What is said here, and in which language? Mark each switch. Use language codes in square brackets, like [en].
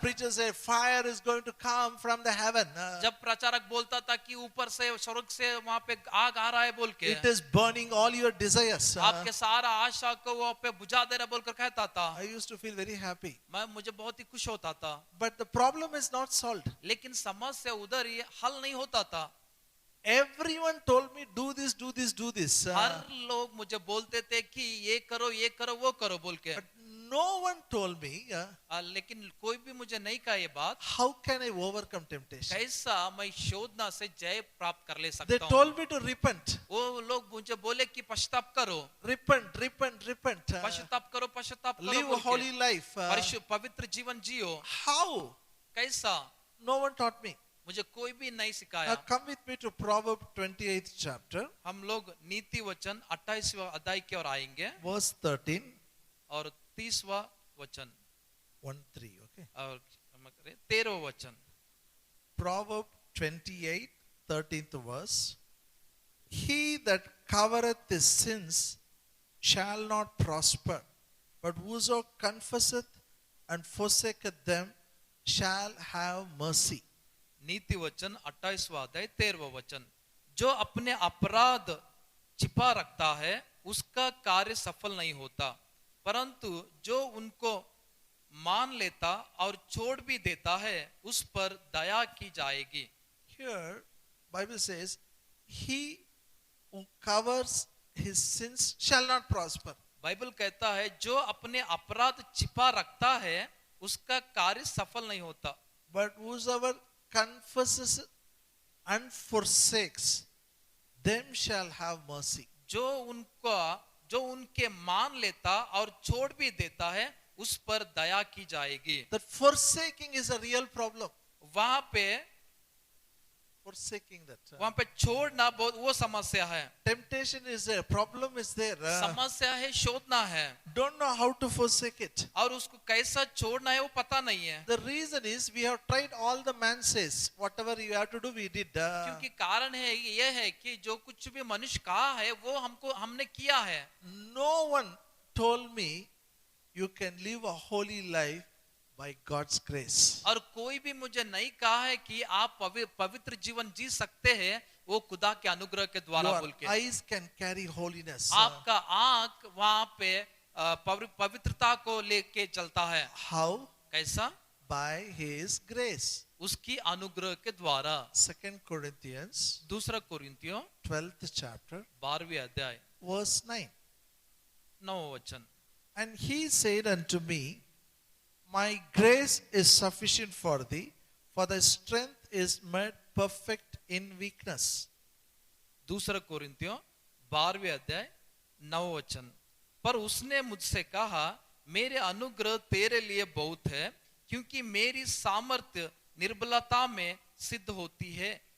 [en] preacher said, fire is going to come from the heaven. [hi] जब प्रचारक बोलता था कि ऊपर से स्वर्ग से वहां पे आग आ रहा है बोल के, [en] It is burning all your desires. [hi] आपके सारा आशा को वहां पे बुझा दे रहा बोलकर कहता था। [en] I used to feel very happy. [hi] मुझे बहुत ही खुश होता था। [en] But the problem is not solved. [hi] लेकिन समस्या उधर ही हल नहीं होता था। [en] Everyone told me, do this, do this, do this. [hi] हर लोग मुझे बोलते थे कि ये करो वो करो बोल के। [en] But no one told me, [hi] लेकिन कोई भी मुझे नहीं कहा ये बात, [en] how can I overcome temptation? [hi] कैसा मैं शोधना से जय प्राप्त कर ले [en] They [hi] सकता हूँ। [en] told me to repent. [hi] वो लोग मुझे बोले कि पश्चाताप करो, [en] Repent. [hi] पश्चाताप करो [en] Live a [hi] बोल के। [en] holy life. [hi] पवित्र जीवन जियो। [en] How? [hi] कैसा? [en] No one taught me. [hi] मुझे कोई भी नहीं [en] Now [hi] सिखाया। [en] come with me to Proverbs 28th chapter, [hi] हम लोग नीति वचन 28वां अध्याय की ओर आएंगे [en] verse 13. [hi] और 30वां वचन [en] 1-3, okay? [hi] और क्षमा करें 13वां वचन। [en] Proverbs 28, 13th verse. He that covereth his sins shall not prosper, but whoso confesseth and forsaketh them shall have mercy. [hi] नीति वचन 28वां अध्याय 13वां वचन। जो अपने अपराध छिपा रखता है उसका कार्य सफल नहीं होता, परंतु जो उनको मान लेता और छोड़ भी देता है उस पर दया की जाएगी। [en] Here, Bible says, he who covers his sins shall not prosper. [hi] Bible कहता है जो अपने अपराध छिपा रखता है उसका कार्य सफल नहीं होता, [en] But whosoever confesses and forsakes, them shall have mercy. [hi] जो उनके मान लेता और छोड़ भी देता है उस पर दया की जाएगी। [en] That forsaking is a real problem. [hi] वहां पे [en] Forsaking that. [hi] वहां पे छोड़ना बहुत वो समस्या है। [en] Temptation is there, problem is there. [hi] समस्या है, शोधना है, [en] Don't know how to forsake it. [hi] और उसको कैसा छोड़ना है वो पता नहीं है। [en] The reason is we have tried all the man says, whatever you have to do, we did. [hi] क्योंकि कारण है ये है कि जो कुछ भी मनुष्य कहा है वो हमने किया है। [en] No one told me you can live a holy life by God's grace. [hi] और कोई भी मुझे नहीं कहा है कि आप पवित्र जीवन जी सकते हैं वो खुदा के अनुग्रह के द्वारा [en] Your [hi] बोल के। [en] eyes can carry holiness. [hi] आपका आंख वहां पे पवित्रता को लेके चलता है। [en] How? [hi] कैसा? [en] By His grace. [hi] उसकी अनुग्रह के द्वारा। [en] 2 Corinthians, [hi] 2 कोरिन्थियों [en] 12th chapter, [hi] 12वें अध्याय [en] verse 9. [hi] 9वां वचन। [en] And He said unto me, My grace is sufficient for thee, for thy strength is made perfect in weakness. [hi] 2 कोरिन्थियों 12वें अध्याय 9वां वचन। पर उसने मुझसे कहा, मेरे अनुग्रह तेरे लिए बहुत है, क्योंकि मेरी सामर्थ्य निर्बलता में सिद्ध होती है।